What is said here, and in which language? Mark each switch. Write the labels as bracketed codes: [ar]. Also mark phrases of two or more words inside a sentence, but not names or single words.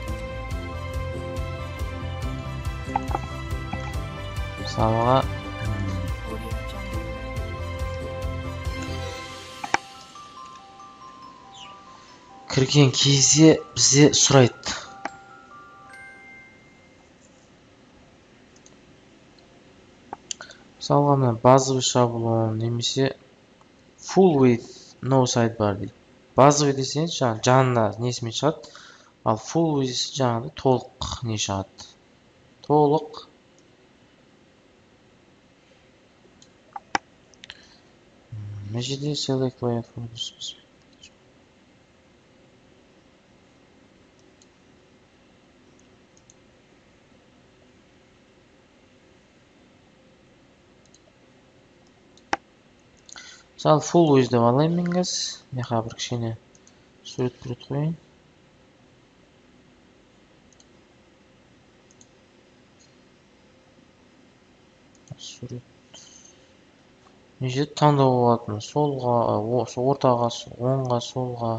[kk] Мысалға, кірген кезде бізде сұрайды. Мысалға, мына [ru] базовый шаблон [kk] немесе [en] full with no sidebar [kk] дейді. Базовый десеңіз, жанында несімен шығады, ал [en] full with [kk] жаңағыдай толық не шығады. Толық. Мына жерде [en] select layout folders. [kk] Мысалы [en] full with [kk] деп алайын мен қазір. Меха бір кішкене сурет қойайын. Сурет. Мына жерде таңдау болатын. Солға, ортаға, оңға, солға.